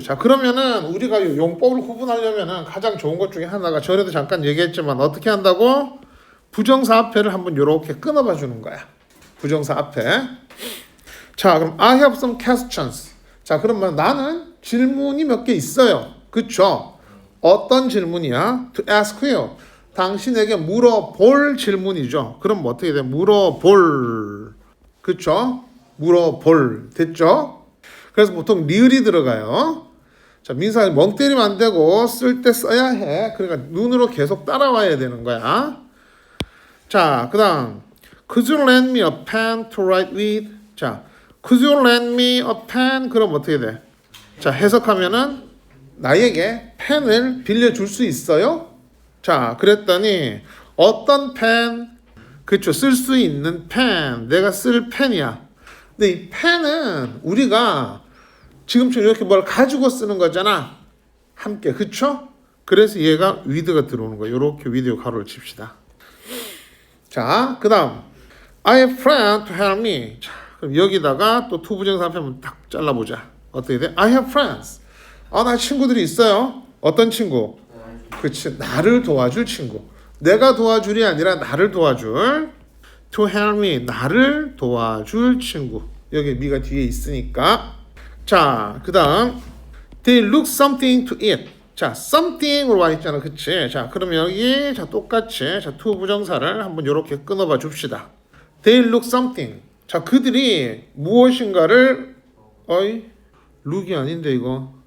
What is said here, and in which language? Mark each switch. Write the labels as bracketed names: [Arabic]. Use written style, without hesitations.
[Korean] 자, 그러면은 우리가 이 용법을 구분하려면은 가장 좋은 것 중에 하나가 전에도 잠깐 얘기했지만 어떻게 한다고? 부정사 앞에를 한번 이렇게 끊어봐 주는 거야. 부정사 앞에. [English] 자, 그럼 I have some questions. [Korean] 자, 그러면 나는 질문이 몇 개 있어요. 그쵸? 어떤 질문이야? [English] To ask you. [Korean] 당신에게 물어볼 질문이죠. 그럼 뭐 어떻게 돼? 물어볼. 그쵸? 물어볼. 됐죠? 그래서 보통 리을이 들어가요. 자, 민사에 멍 때리면 안 되고 쓸 때 써야 해. 그러니까 눈으로 계속 따라와야 되는 거야. [English] 자, 그 다음 Could you lend me a pen to write with? 자, Could you lend me a pen? [Korean] 그럼 어떻게 돼? 자, 해석하면은 나에게 펜을 빌려줄 수 있어요? 자, 그랬더니 어떤 펜? 그쵸, 쓸 수 있는 펜. 내가 쓸 펜이야. 근데 이 펜은 우리가 지금처럼 이렇게 뭘 가지고 쓰는 거잖아. 함께. 그쵸? 그래서 얘가 with가 들어오는 거야. 이렇게 with 가로를 칩시다. [English] 자, 그 다음 I have friend to help me. [Korean] 자, 그럼 여기다가 또 to 부정사 앞에 한번 딱 잘라보자. 어떻게 돼? [English] I have friends. [Korean] 나 친구들이 있어요. 어떤 친구? 그치, 나를 도와줄 친구. 내가 도와줄이 아니라 나를 도와줄. [English] To help me, [Korean] 나를 도와줄 친구. 여기 me가 뒤에 있으니까. [English] 자, 그 다음 They look something to eat. [Korean] 자, something으로 와 있잖아. 그치? 자, 그럼 여기 자 똑같이 자 to 부정사를 한번 이렇게 끊어봐 줍시다. [English] They look something. [Korean] 자, 그들이 무엇인가를 look이 아닌데 이거.